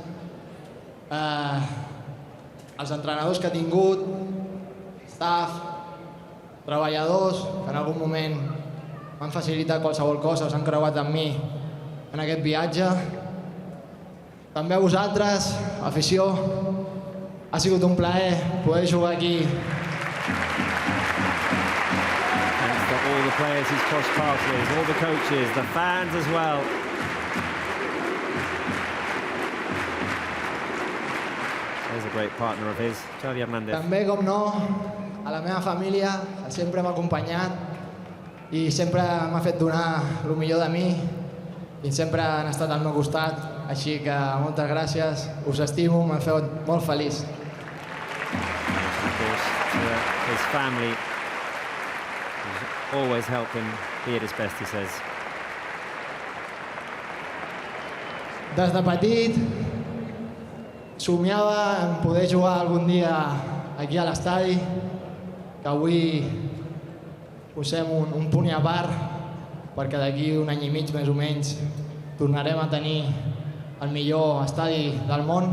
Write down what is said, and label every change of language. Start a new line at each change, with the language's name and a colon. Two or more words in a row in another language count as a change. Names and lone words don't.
Catalan: els entrenadors que he tingut, staff, treballadors que en algun moment m'han facilitat qualsevol cosa o s'han creuat amb mi en aquest viatge. També a vosaltres, afició, ha sigut un plaer poder jugar aquí.
English: Thanks to all the players he's crossed paths with, all the coaches, the fans as well. There's a great partner of his, Xavi Hernández.
Catalan: També, com no, a la meva família, que sempre m'ha acompanyat i sempre m'ha fet donar el millor de mi i sempre han estat al meu costat. Així que moltes gràcies, us estimo, m'ha fet molt feliç.
English: His family always help him be at his best, he says.
Catalan: Des de petit somiava en poder jugar algun dia aquí a l'estadi, que avui posem un punt a part, perquè d'aquí un any i mig més o menys tornarem a tenir el millor estadi del món.